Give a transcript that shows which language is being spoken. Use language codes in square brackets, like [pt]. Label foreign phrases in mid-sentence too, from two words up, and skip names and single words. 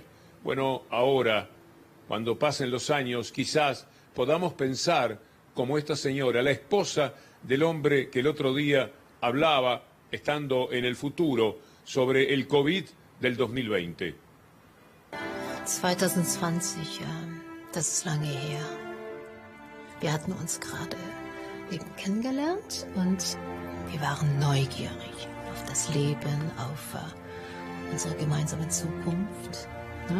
[es] Bueno, ahora, cuando pasen los años, quizás podamos pensar como esta señora, la esposa del hombre que el otro día hablaba, estando en el futuro, sobre el COVID del 2020. [de] 2020, das ist lange her. Wir hatten uns gerade eben kennengelernt und wir waren neugierig auf das Leben, auf unsere gemeinsame Zukunft. Ne?